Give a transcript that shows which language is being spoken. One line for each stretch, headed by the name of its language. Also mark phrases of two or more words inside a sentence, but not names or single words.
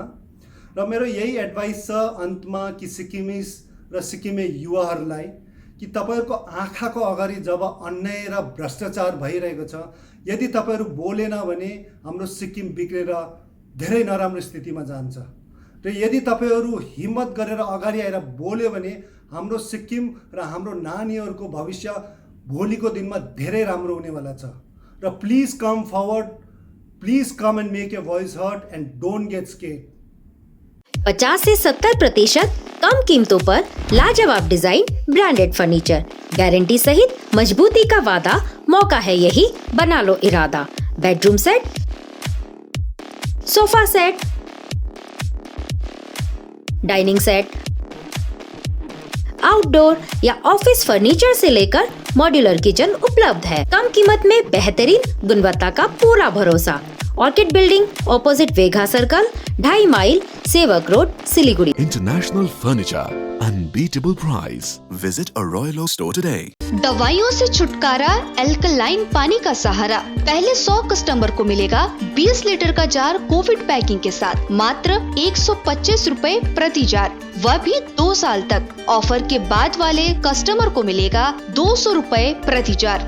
Nepali: र मेरो यही एडभाइस छ अन्तमा कि सिक्किमिज र सिक्किमे युवाहरूलाई कि तपाईहरुको आँखाको अगाडि जब अन्याय र भ्रष्टाचार भइरहेको छ, यदि तपाईहरु बोलेन भने हाम्रो सिक्किम बिग्रेर धेरै नराम्रो स्थितिमा जान्छ। र यदि तपाईहरु हिम्मत गरेर अगाडि आएर बोल्यो भने हाम्रो सिक्किम र हाम्रो नानीहरूको भविष्य भोलिको दिनमा धेरै राम्रो हुनेवाला छ।
English: र please come forward, please come and make a voice heard and don't get scared.
Hindi: 50 से 70% कम कीमतों पर लाजवाब डिजाइन,
English: branded furniture,
Hindi: गारंटी सहित मजबूती का वादा। मौका है यही, बना लो इरादा।
English: bedroom set, sofa set, dining set, outdoor
Hindi: या
English: office furniture
Hindi: से लेकर
English: modular kitchen
Hindi: उपलब्ध है। कम कीमत में बेहतरीन गुणवत्ता का पूरा भरोसा। ऑर्किड बिल्डिंग, ऑपोजिट वेघा सर्कल, 2.5 माइल, सेवक रोड, सिलीगुड़ी।
English: International Furniture, unbeatable price. Visit a Royal Oak store today.
Hindi: दवाइयों से छुटकारा, एल्कलाइन पानी का सहारा। पहले 100 कस्टमर को मिलेगा 20 लीटर का जार
English: covid packing
Hindi: के साथ, मात्र 125 रुपए प्रति जार, वह भी 2 साल तक। ऑफर के बाद वाले कस्टमर को मिलेगा 200 रुपए प्रति जार।